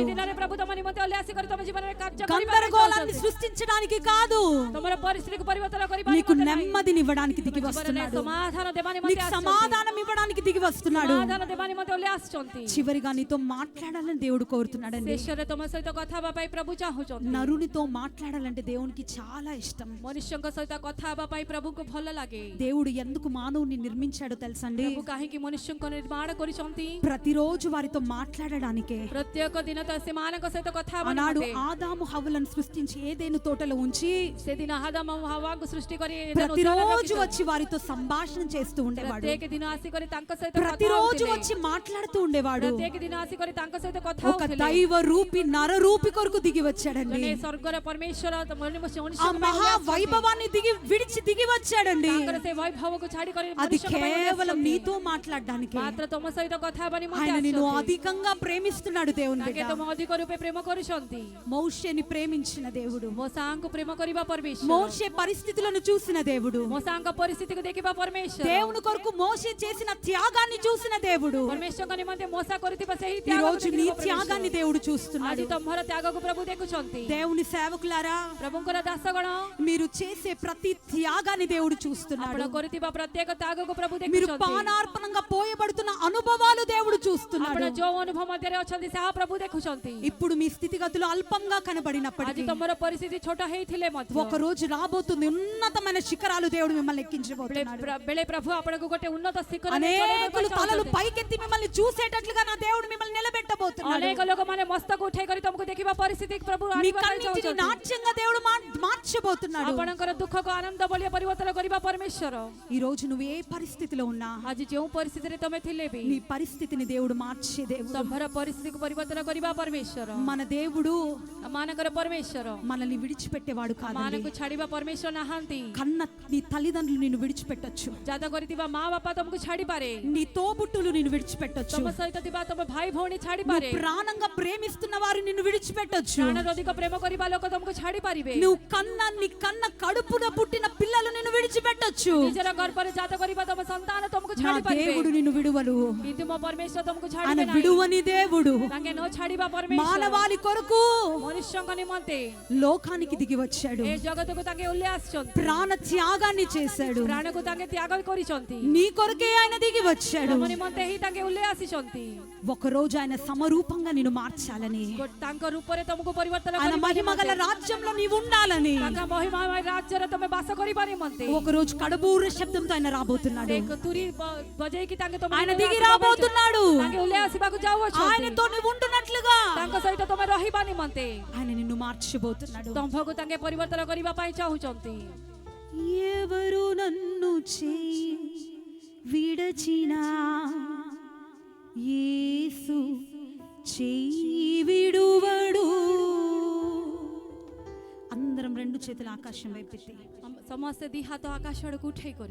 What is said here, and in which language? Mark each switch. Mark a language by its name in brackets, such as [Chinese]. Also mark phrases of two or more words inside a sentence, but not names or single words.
[Odia] ଆଗାମୀ ଦିନରେ ପ୍ରଭୁ ତମ ନିମନ୍ତେ ଓହ୍ଲାଇ ଆସିକରି ତମ ଜୀବନରେ କାର୍ଯ୍ୟ କରିବା ପାଇଁ [Telugu] గందరగోళాన్ని [Odia] ଚାହୁଁଛନ୍ତି। [Telugu] సృష్టించడానికి కాదు, [Odia] ତମର ପରିସ୍ଥିତିକୁ ପରିବର୍ତ୍ତନ କରିବା [Telugu] నీకు [Odia] ନିମନ୍ତେ ନାହିଁ। [Telugu] నెమ్మదినివ్వడానికి దిగి [Odia] ଜୀବନରେ [Telugu] వస్తున్నాడు. [Odia] ସମାଧାନ ଦେବା ନିମନ୍ତେ [Telugu] నీకు [Odia] ଆସିଛନ୍ତି। [Telugu] సమాధానం ఇవ్వడానికి దిగి వస్తున్నాడు. [Odia] ସମାଧାନ ଦେବା ନିମନ୍ତେ ଓହ୍ଲାଇ ଆସିଛନ୍ତି। [Telugu] చివరిగా నీతో మాట్లాడాలని దేవుడు కోరుతున్నాడండి. [Odia] ଶେଷରେ ତମ ସହିତ କଥା ହେବା ପାଇଁ ପ୍ରଭୁ ଚାହୁଁଛନ୍ତି। [Telugu] నరునితో మాట్లాడాలంటే దేవునికి చాలా ఇష్టం. [Odia] ମନୁଷ୍ୟଙ୍କ ସହିତ କଥା ହେବା ପାଇଁ ପ୍ରଭୁଙ୍କୁ ଭଲ ଲାଗେ। [Telugu] దేవుడు ఎందుకు మానవుని నిర్మించాడో తెలుసండి? [Odia] ପ୍ରଭୁ କାହିଁକି ମନୁଷ୍ୟଙ୍କ ନିର୍ମାଣ କରିଛନ୍ତି? [Telugu] ప్రతిరోజు వారితో మాట్లాడడానికే. [Odia] ପ୍ରତ୍ୟେକ ଦିନ ତ ସେମାନଙ୍କ ସହିତ କଥା ହେବା [Telugu] ఆనాడు [Odia] ନିମନ୍ତେ। [Telugu] ఆదాము హవ్వలను సృష్టించి ఏదేను తోటలో ఉంచి [Odia] ସେଦିନ ଆଦାମ ଓ ହାୱାକୁ ସୃଷ୍ଟି କରି [Telugu] ప్రతిరోజు వచ్చి వారితో సంభాషణ చేస్తూ ఉండేవాడు. [Odia] ପ୍ରତ୍ୟେକ ଦିନ ଆସିକରି ତାଙ୍କ ସହିତ କଥା [Telugu] ప్రతిరోజు [Odia] ହେଉଥିଲେ। [Telugu] వచ్చి మాట్లాడుతూ ఉండేవాడు. [Odia] ପ୍ରତ୍ୟେକ ଦିନ ଆସିକରି ତାଙ୍କ ସହିତ କଥା [Telugu] ఒక [Odia] ହେଉଥିଲେ। [Telugu] దైవ రూపి నర రూపి కొరకు దిగి వచ్చాడండి. [Odia] ଜଣେ ସ୍ୱର୍ଗର ପରମେଶ୍ୱର [Telugu] ఆ మహా వైభవాన్ని విడిచి దిగి వచ్చాడండి. [Odia] ତାଙ୍କର ସେ ବୈଭବକୁ ଛାଡ଼ି କରି [Telugu] అది [Odia] ମନୁଷ୍ୟଙ୍କ ପାଇଁ [Telugu] కేవలం [Odia] ଆସିଛନ୍ତି। [Telugu] నీతో మాట్లాడడానికి. [Odia] ମାତ୍ର ତମ ସହିତ କଥା ହେବା ନିମନ୍ତେ [Telugu] ఆయన నిన్ను [Odia] ଆସିଛନ୍ତି। [Telugu] అధికంగా ప్రేమిస్తున్నాడు దేవుని [Odia] ତାଙ୍କେ [Telugu] బిడ్డ. [Odia] ତମ ଅଧିକ ରୂପେ ପ୍ରେମ କରୁଛନ୍ତି। [Telugu] మోషేని ప్రేమించిన దేవుడు, [Odia] ମୋସାଙ୍କୁ ప్రేమ କରିବା ପରମେଶ୍ୱର। [Telugu] మోషే పరిస్థితులను చూసిన దేవుడు, [Odia] ମୋସାଙ୍କ ପରିସ୍ଥିତିକୁ ଦେଖିବା ପରମେଶ୍ୱର। [Telugu] దేవుని కొరకు మోషే చేసిన త్యాగాన్ని చూసిన దేవుడు [Odia] ପରମେଶ୍ୱରଙ୍କ ନିମନ୍ତେ ମୋସା କରିଥିବା ସେହି [Telugu] ఈ [Odia] ତ୍ୟାଗକୁ [Telugu] రోజు నీ [Odia] ଦେଖିବା [Telugu] త్యాగాన్ని [Odia] ପରମେଶ୍ୱର। [Telugu] దేవుడు [Odia] ଆଜି [Telugu] చూస్తున్నాడు. [Odia] ତମର ତ୍ୟାଗକୁ ପ୍ରଭୁ ଦେଖୁଛନ୍ତି। [Telugu] దేవుని సేవకులారా, [Odia] ପ୍ରଭୁଙ୍କର ଦାସଗଣ, [Telugu] మీరు చేసే ప్రతి త్యాగాన్ని దేవుడు చూస్తున్నాడు. [Odia] ଆପଣ କରିଥିବା ପ୍ରତ୍ୟେକ ତ୍ୟାଗକୁ ପ୍ରଭୁ [Telugu] మీరు [Odia] ଦେଖୁଛନ୍ତି। [Telugu] పానార్పణంగా పోయబడుతున్న అనుభవాలు దేవుడు [Odia] ଆପଣ [Telugu] చూస్తున్నాడు. [Odia] ଯୋଉ ଅନୁଭବ ମଧ୍ୟରେ ଅଛନ୍ତି ତାହା ପ୍ରଭୁ ଦେଖୁଛନ୍ତି। [Telugu] ఇప్పుడు మీ స్థితిగతులు అల్పంగా [Odia] ଆଜି [Telugu] కనబడినప్పటికీ [Odia] ତମର ପରିସ୍ଥିତି ଛୋଟ ହେଇଥିଲେ ମଧ୍ୟ [Telugu] ఒక రోజు రాబోతుంది, ఉన్నతమైన శిఖరాలు దేవుడు మిమ్మల్ని ఎక్కించబోతున్నాడు. [Odia] ବେଳେ ପ୍ରଭୁ ଆପଣଙ୍କୁ ଗୋଟେ ଉନ୍ନତ ଶିଖର [Telugu] అనేకులు తలలు పైకెత్తి మిమ్మల్ని చూసేటట్లుగా నా దేవుడు మిమ్మల్ని నిలబెట్టబోతున్నాడు. [Odia] ଅନେକ ଲୋକମାନେ ମସ୍ତକ ଉଠେଇ କରି ତମକୁ ଦେଖିବା ପରିସ୍ଥିତି ପ୍ରଭୁ [Telugu] మీ [Odia] ଆଣିବା ପାଇଁ [Telugu] కన్నిటిని [Odia] ଚାହୁଁଛନ୍ତି। [Telugu] నాట్యంగా దేవుడు మార్చబోతున్నాడు. [Odia] ଆପଣଙ୍କର ଦୁଃଖକୁ ଆନନ୍ଦ ବୋଲି ପରିବର୍ତ୍ତନ କରିବା ପରମେଶ୍ୱର। [Telugu] ఈ రోజు నువ్వు ఏ పరిస్థితిలో ఉన్నా [Odia] ଆଜି ଯେଉଁ ପରିସ୍ଥିତିରେ ତମେ ଥିଲେ ବି [Telugu] నీ పరిస్థితిని దేవుడు మార్చే దేవుడు. [Odia] ତମର ପରିସ୍ଥିତିକୁ ପରିବର୍ତ୍ତନ କରିବା ପରମେଶ୍ୱର। [Telugu] మన దేవుడు [Odia] ମାନଙ୍କର పరమేశ్వర [Telugu] మనల్ని విడిచిపెట్టేవాడు కాదండి. [Odia] ମାନଙ୍କୁ ଛାଡ଼ିବା ପରମେଶ୍ୱର ନାହାନ୍ତି। [Telugu] కన్న నీ తల్లిదండ్రులు నిన్ను విడిచిపెట్టొచ్చు, [Odia] ଜାତ କରିଥିବା ମା ବାପା ତମକୁ ଛାଡ଼ିପାରେ। [Telugu] నీ తోబుట్టులు నిన్ను విడిచిపెట్టొచ్చు, [Odia] ତମ ସହିତ ଥିବା ତମ ଭାଇ ଭଉଣୀ [Telugu] నువ్వు [Odia] ଛାଡ଼ିପାରେ। [Telugu] ప్రాణంగా ప్రేమిస్తున్న వారు నిన్ను విడిచిపెట్టొచ్చు, [Odia] ପ୍ରାଣରୁ ଅଧିକ ପ୍ରେମ କରିବା ଲୋକ ତମକୁ ଛାଡ଼ିପାରିବେ। [Telugu] నువ్వు నీ కన్న కడుపున పుట్టిన పిల్లలు నిన్ను విడిచిపెట్టొచ్చు. [Odia] ନିଜର ଗର୍ଭରେ ଜାତ କରିବା ତମ ସନ୍ତାନ ତମକୁ [Telugu] నా [Odia] ଛାଡ଼ିପାରିବେ। [Telugu] దేవుడు నిన్ను విడువలు. [Odia] କିନ୍ତୁ ମୋ ପରମେଶ୍ୱର ତମକୁ [Telugu] ఆయన [Odia] ଛାଡ଼ିବେ ନାହିଁ। [Telugu] విడువని దేవుడు [Odia] ତାଙ୍କେ ନ ଛାଡ଼ିବା ପରମେଶ୍ୱର [Telugu] మానవాళి కొరకు [Odia] ମନୁଷ୍ୟଙ୍କ ନିମନ୍ତେ [Telugu] లోకానికి దిగి వచ్చాడు. [Odia] ଏ జగତକୁ ତାଙ୍କେ ଓହ୍ଲାଇ ଆସିଛନ୍ତି। [Telugu] ప్రాణ త్యాగాన్ని చేశాడు. [Odia] ପ୍ରାଣକୁ ତାଙ୍କେ ତ୍ୟାଗ କରିଛନ୍ତି। [Telugu] నీ కొరకే ఆయన దిగి వచ్చాడు. [Odia] ତମ ନିମନ୍ତେ ହିଁ ତାଙ୍କେ ଓହ୍ଲାଇ ଆସିଛନ୍ତି। [Telugu] ఒక రోజు ఆయన సమరూపంగా నిన్ను మార్చాలని, [Odia] ତାଙ୍କ ରୂପରେ ତମକୁ ପରିବର୍ତ୍ତନ [Telugu] ఆయన [Odia] କରିବା [Telugu] మహిమ గల [Odia] ନିମନ୍ତେ, [Telugu] రాజ్యంలో నీవు ఉండాలని [Odia] ତାଙ୍କ ମହିମାମୟ ରାଜ୍ୟରେ ତମେ ବାସ କରିବା ନିମନ୍ତେ [Telugu] ఒక రోజు కడబూర శబ్దంతో ఆయన రాబోతున్నాడు. [Odia] ଏକ ତୁରୀ ବଜେଇକି ତାଙ୍କେ ତମ [Telugu] ఆయన [Odia] ନିକଟକୁ [Telugu] దిగి [Odia] ଆସିବା ପାଇଁ [Telugu] రాబోతున్నాడు. [Odia] ତାଙ୍କେ ଓହ୍ଲାଇ ଆସିବାକୁ ଯାଉଅଛନ୍ତି। [Telugu] ఆయనతో నువ్వు ఉంటున్నట్లుగా [Odia] ତାଙ୍କ ସହିତ ତମେ ରହିବା ନିମନ୍ତେ [Telugu] ఆయన నిన్ను మార్చబోతున్నాడు. [Odia] ତମ୍ଭକୁ ତାଙ୍କେ ପରିବର୍ତ୍ତନ କରିବା ପାଇଁ ଚାହୁଁଛନ୍ତି। [Telugu] ఎవరు నన్ను చేయి విడ విడచిన యేసు చేయి విడువడు. అందరం రెండు చేతుల ఆకాశం వైపెత్తి [Odia] ସମସ୍ତେ ଦି ହାତ ଆକାଶ ଆଡ଼କୁ ଉଠେଇ କରି